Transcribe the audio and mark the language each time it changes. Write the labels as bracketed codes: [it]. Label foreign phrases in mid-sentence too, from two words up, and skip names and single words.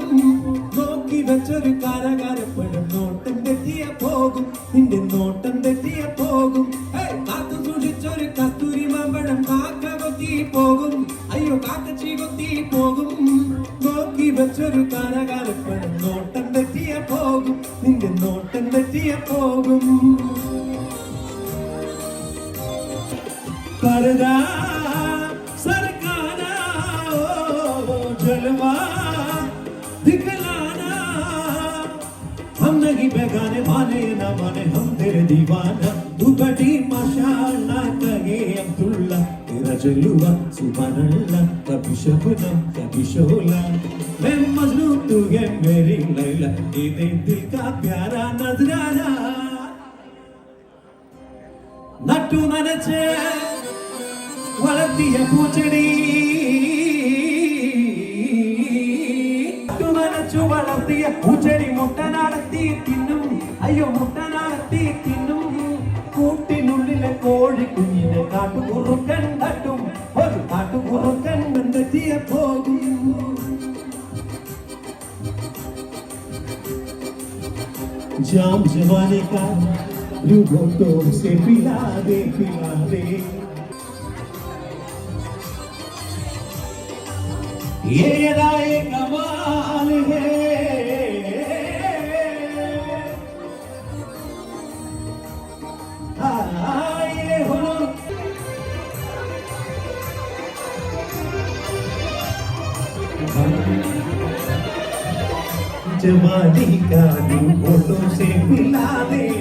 [ml] നോക്കി വെച്ചൊരു കാരാകാരപ്പഴം നോട്ടം തെറ്റിയ പോകും, നിന്റെ നോട്ടം തെറ്റിയ പോകും. കാത്തു സൂക്ഷിച്ചൊരു കസ്തൂരി മാമ്പഴം കാക്ക കൊത്തി പോകും, അയ്യോ കാക്കച്ചി കൊത്തി പോകും. നോക്കി വെച്ചൊരു കാരാകാരപ്പഴം നോട്ടം തെറ്റിയ പോകും, നിന്റെ നോട്ടം തെറ്റിയ പോകും. [hi] पर्दा सरकाना ओ जलवा दिखलाना, हम नहीं बेगाने माने ना माने हम तेरे दीवाना. तू बड़ी माशाअल्लाह कहे अब्दुल्ला, तेरा जलवा सुभानअल्लाह. कभी शबनम कभी शोला, मैं मजनू तू है मेरी लैला, ये दिल का प्यारा नजराना. [ml] നട്ടു നനച്ച് വളർത്തിയ പൂച്ചെടി, നട്ടു നനച്ചു വളർത്തിയ പൂച്ചെടി മുട്ട നടത്തി തിന്നും, അയ്യോ മുട്ട നടത്തി തിന്നും. കൂട്ടിനുള്ളിലെ കോഴി കുഞ്ഞിനെ കാട്ടുകുറുക്കൻ തട്ടും, ഒരു കാട്ടുകുറുക്കൻ കണ്ടെത്തിയ പോകും. [hi] जाम जवानी का रूठों से पिला दे पिला दे. ये राय कमाल है, ये हो जवानी का रूठों से पिला दे.